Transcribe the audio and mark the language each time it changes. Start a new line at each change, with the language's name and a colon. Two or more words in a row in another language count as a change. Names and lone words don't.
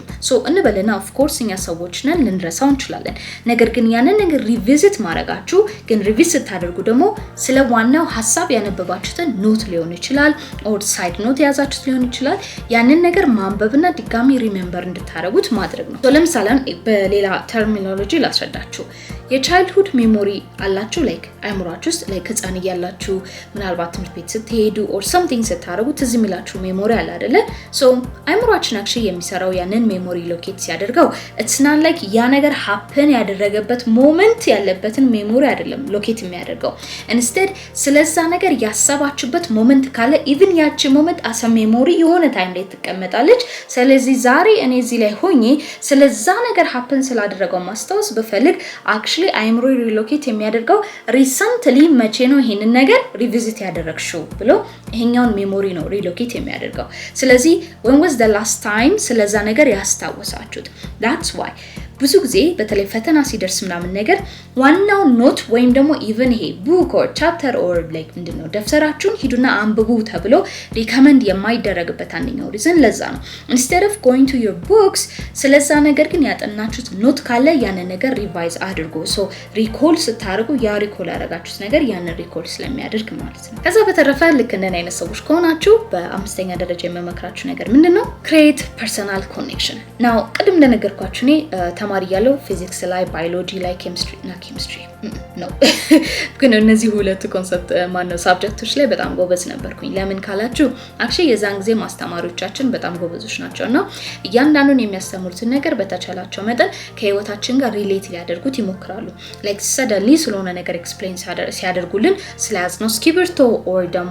Amharic: ሶ እንበልና
English: of course
Amharic: እኛ ሰዎች ነን ልንረሳው እንችላለን። ነገር ግን ያንን ነገር ሪቪዚት ማድረጋችሁ ግን ሪቪዚት ታደርጉ ደግሞ ስለ ዋናው ሐሳብ ያነበባችሁትን ኖት ሊሆን ይችላል
English: or side note
Amharic: ያዛችሁት ሊሆን ይችላል ያንን ነገር ማንበብና ድጋሚ ሪሜምበር እንድታረጉት ማድረግ ነው። ሶ ለምሳሌ በሌላ ተርሚኖሎጂ ላስረዳችሁ።
English: የchildhood memory
Amharic: አላችሁ ላይክ አይምሯችሁ ውስጥ ላይክ ህፃን እያላችሁ ምናልባት ትምህርት ቤት ስትሄዱ
English: or something
Amharic: ስታረጉ ትዝ የሚላችሁ ሜሞሪ አለ አይደለ? ሶ አይምሯችን actually የሚሰራው ያንን ሜሞሪ ሎኬት ሲያደርገው
English: it's not like
Amharic: ያ ነገር happen ያደረገበት ሞመንት ያለበትን ሜሞሪ አይደለም ሎኬት የሚያደርገው instead ስለዛ ነገር ያሰባችሁበት ሞመንት ካለ even ያቺ
English: moment as memory
Amharic: የሆነ ታይም ላይ ትቀመጣለች። ስለዚህ ዛሬ እኔ እዚህ ላይ ሆኜ ስለዛ ነገር happen ስላደረገው ማስታወስ በፈልግ actually አይምሮ ሪሎኬት የሚያደርገው ሪሰንትሊ መቼ ነው ይሄንን ነገር ሪቪዚት ያደረግሽው ብሎ ይሄኛውን ሜሞሪ ነው ሪሎኬት የሚያደርገው። ስለዚህ
English: when was the last time
Amharic: ስለዛ ነገር ያስታወሳችሁት?
English: that's why
Amharic: ብዙ ጊዜ በተለይ ፈተና ሲደርስ ምናምን ነገር ዋናው ኖት ወይም ደግሞ ኢቭን ይሄ
English: book or chapter or like
Amharic: ምንድነው ደፍተራችሁን ሂዱና አንብቡ ተብሎ ሪከመንድ የማይደረግበት አንደኛው ሪዝን ለዛ ነው።
English: instead of going to your books
Amharic: ስለዛ ነገር ግን ያጠናችሁት ኖት ካለ ያንን ነገር ሪቫይዝ አድርጎ ሶ ሪኮል ስታደርጉ ያ ሪኮል ያደረጋችሁት ነገር ያንን ሪኮል ስለሚያደርግ ማለት ነው። ከዛ በተረፈ ልክ እንደኔ አይነት ሰዎች ከሆናችሁ በአምስተኛ ደረጃ የመመክራችሁ ነገር ምንድነው
English: create personal connection now
Amharic: ቅድም እንደነገርኳችሁ እኔ ተማሪ ያለው ፊዚክስ ላይ ባዮሎጂ ላይ ኬሚስትሪ ነው ግን እነዚህ ሁለት ኮንሰፕት ማነው ሳብጀክቶች ላይ በጣም ጎበዝ ነበርኩኝ። ለምን ካላችሁ actually የዛን ጊዜ ማስተማሪዎቻችን በጣም ጎበዞች ናቸውና እያንዳንዱን የሚያስተምሩትን ነገር በተቻላቸው መጠን ከህይወታችን ጋር ሪሌት ሊያደርጉት ይሞክራሉ።
English: like suddenly
Amharic: ስለሆነ ነገር ኤክስፕሌን ሲያደርጉልን ስለያዝነው እስክሪብቶ ኦር ደግሞ